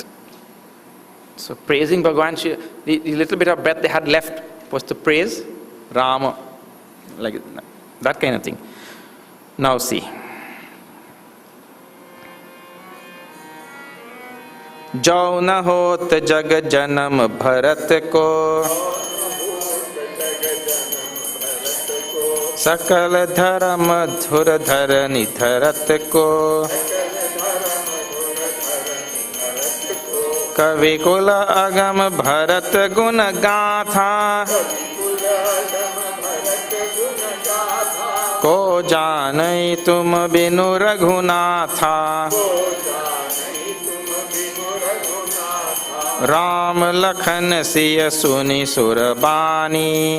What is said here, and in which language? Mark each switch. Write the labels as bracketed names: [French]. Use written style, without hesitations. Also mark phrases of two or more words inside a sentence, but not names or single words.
[English] So praising Bhagwan Shri, the little bit of breath they had left was to praise Rama, like that kind of thing. Now see. [Awadhi] जौं न होत जग जनम भरत को सकल धरम धुर धरनि धरत को कवि कुल अगम भरत गुण गाथा को जानई तुम बिनु रघुनाथा राम लखन सिय सुनि सुरबानी